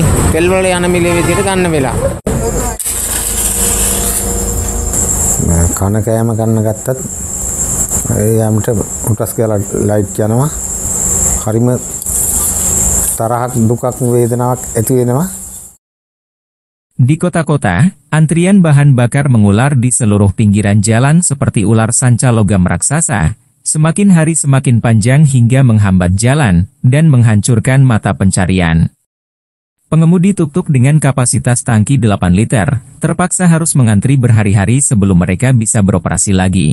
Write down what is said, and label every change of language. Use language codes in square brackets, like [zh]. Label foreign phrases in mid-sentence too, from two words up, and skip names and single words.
[si] තෙල් වල යන මිල විදිහට ගන්න වෙලා. කන කෑම ගන්න ගත්තත් ඒ යම්ට උටස් කියලා ලයිට් යනවා. හරිම තරහක් දුකක් වේදනාවක් ඇති වෙනවා. [id] Di kota-kota, antrian bahan bakar mengular di seluruh pinggiran jalan seperti ular sanca logam raksasa, semakin hari semakin panjang hingga menghambat jalan dan menghancurkan mata pencarian. Pengemudi tuk-tuk dengan kapasitas tangki 8 liter, terpaksa harus mengantri berhari-hari sebelum mereka bisa beroperasi lagi.